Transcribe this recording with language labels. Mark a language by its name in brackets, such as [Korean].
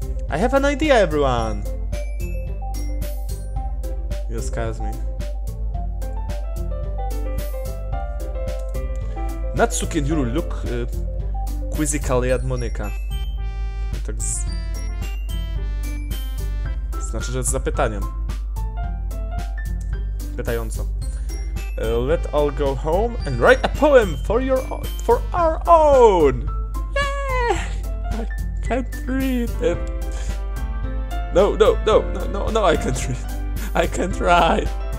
[English] I have an idea, everyone! You scares me. Natsuki and Yuru look quizzically at Monika. [Polish] Tak znaczy, że z zapytaniem. Pytająco. [English] Let all go home and write a poem for our own. Yeah! I can't read it. No, I can't read. I can't write.